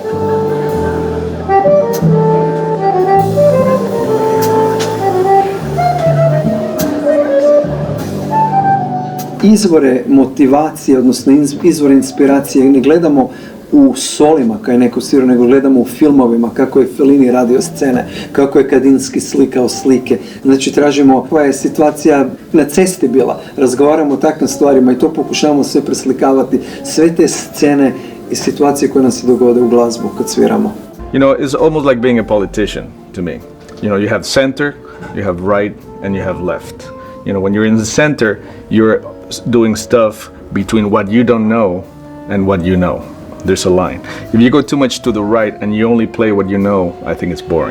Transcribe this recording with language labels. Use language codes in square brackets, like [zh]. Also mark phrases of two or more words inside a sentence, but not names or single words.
[hr] Izvore motivacije, odnosno izvore inspiracije ne gledamo u solima kao je neko svirao, nego gledamo u filmovima kako je Fellini radio scene, kako je Kandinsky slikao slike. Znači tražimo koja je situacija na cesti bila, razgovaramo o takvim stvarima i to pokušavamo sve preslikavati, sve te scene i situacije koje nam se dogode u glazbu kad sviramo. [en] You know, it's almost like being a politician to me. You know, you have center, you have right, and you have left. You know, when you're in the center, you're doing stuff between what you don't know and what you know. There's a line. If you go too much to the right and you only play what you know, I think it's boring.